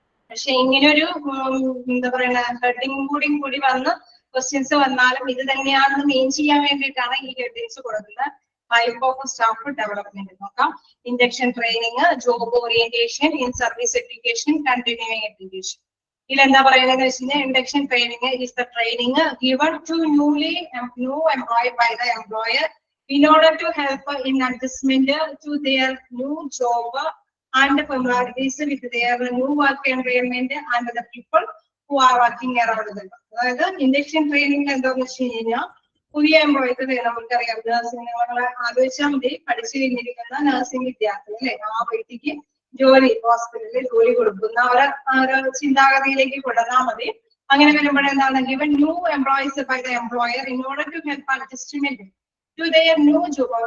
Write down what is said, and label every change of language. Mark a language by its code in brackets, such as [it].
[ml] പക്ഷെ ഇങ്ങനെ ഒരു എന്താ പറയുക ഹെഡിങ് കൂടി വന്ന് ക്വസ്റ്റ്യൻസ് വന്നാലും ഇത് തന്നെയാണെന്ന് മെയിൻ ചെയ്യാൻ വേണ്ടിയിട്ടാണ് ഈ ഹെഡിങ്സ് കൊടുക്കുന്നത്. ടൈപ്പ് ഓഫ് സ്റ്റാഫ് ഡെവലപ്മെന്റ് നോക്കാം. Induction training, job orientation, in service education, continuing education. ഇതിലെന്താ പറയുന്നത് വെച്ച് കഴിഞ്ഞാൽ [en] Induction training is the training given to new employee by the employer in order to help in adjustment to their new job and familiarities with their new work environment and the people who are working around them. [ml] അതായത് induction training എന്താന്ന് വെച്ച് കഴിഞ്ഞാൽ പുതിയ employees നമുക്കറിയാം nursing നമ്മളെ ആലോചിച്ചാൽ മതി പഠിച്ചു കഴിഞ്ഞിരിക്കുന്ന നഴ്സിംഗ് വിദ്യാർത്ഥി അല്ലെ ആ വ്യക്തിക്ക് ജോലി ഹോസ്പിറ്റലിൽ ജോലി കൊടുക്കുന്ന ഒരു ചിന്താഗതിയിലേക്ക് കൊണ്ടുവന്നാൽ മതി. അങ്ങനെ വരുമ്പോഴെന്താണ് [en] Given new employees by the employer in order to help adjustment to their new job.